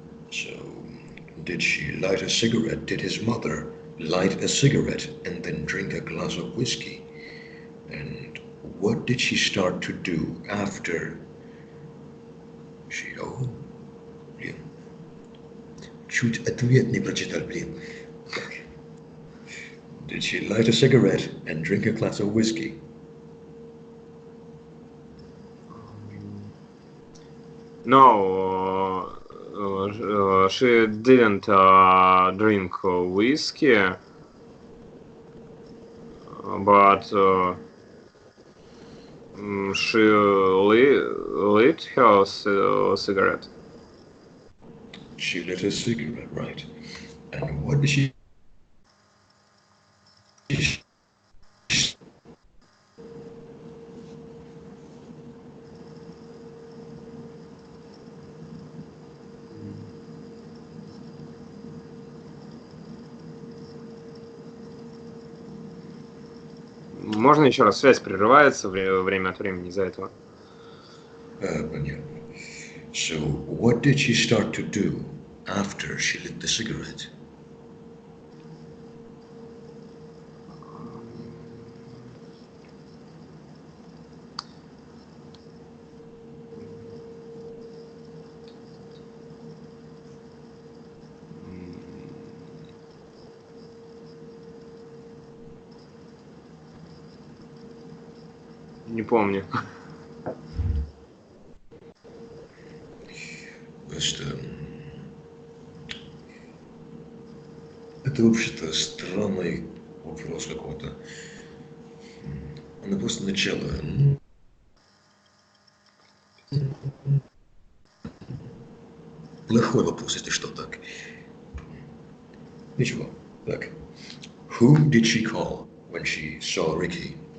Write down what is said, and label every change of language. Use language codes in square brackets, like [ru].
[en] So, did she light a cigarette? Did his mother light a cigarette and then drink a glass of whiskey? And what did she start to do after she... [ru] Oh, блин. Чуть ответ не прочитал, блин. [en] Did she light a cigarette and drink a glass of whiskey? No, she didn't drink whiskey, but she lit her cigarette. She lit a cigarette, right? And what did she... [ru] Можно еще раз? Связь прерывается время от времени из-за этого. Понятно. [en] So, what did she start to do after she lit the cigarette? [ru] Не помню. Просто... Это вообще-то странный вопрос какой-то. Она просто начала. Плохой вопрос, если что так. Ничего. Так. [en] Whom did she call when she saw Ricky?